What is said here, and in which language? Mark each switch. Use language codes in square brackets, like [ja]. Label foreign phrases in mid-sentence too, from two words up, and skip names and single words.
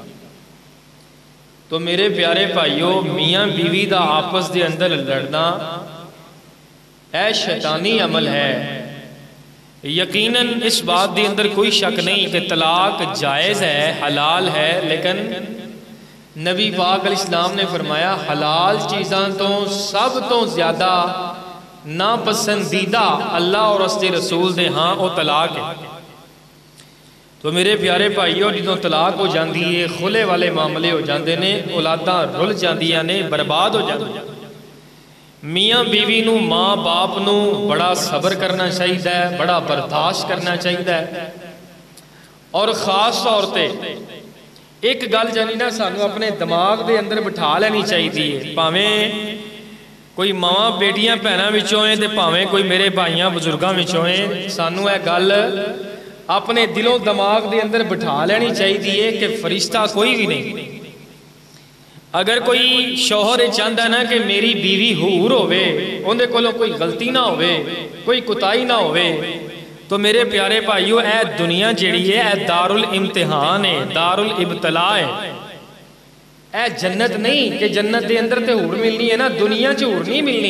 [pa] تو میرے پیارے بھائیو میاں بیوی دا آپس دے اندر لڑنا اے شیطانی عمل ہے یقیناً اس بات دی اندر کوئی شک نہیں کہ طلاق جائز ہے حلال ہے لیکن نبی پاک [ar] علیہ السلام [pa] نے فرمایا حلال چیزاں تو سب تو زیادہ ناپسندیدہ [ur] اللہ اور اس کے رسول [pa] دے ہاں وہ طلاق ہے۔ تو میرے پیارے بھائیو جدوں طلاق ہو جاندی ہے، خلے والے معاملے ہو جاندے نے، اولاداں رل جاندیاں نے، برباد ہو جاندیاں۔ میاں بیوی نو، ماں باپ نو بڑا صبر کرنا چاہیے، بڑا برداشت کرنا چاہیے، اور خاص طور تے ایک گل جانی نا سانو اپنے دماغ دے اندر بٹھا لینی چاہیے، پاویں کوئی ماں بیٹیاں بہناں وچوں ہیں تے پاویں کوئی میرے بھائیاں بزرگاں وچوں ہیں، سانو اے گل اپنے دلوں دماغ دے اندر بٹھا لینی چاہیے کہ فرشتہ کوئی بھی نہیں۔ [ur] اگر کوئی شوہر چاہتا ہے نا [pa] کہ میری بیوی حور ہوئے، اندے کولوں کوئی غلطی نہ ہوئے، کوئی کوتاہی نہ ہوئے، تو میرے پیارے بھائیو اے دنیا جیڑی ہے اے دار الامتحان ہے، دار الابتلاء ہے، اے جنت نہیں کہ جنت دے اندر تے حور ملنی ہے نا، دنیا چ حور نہیں ملنی۔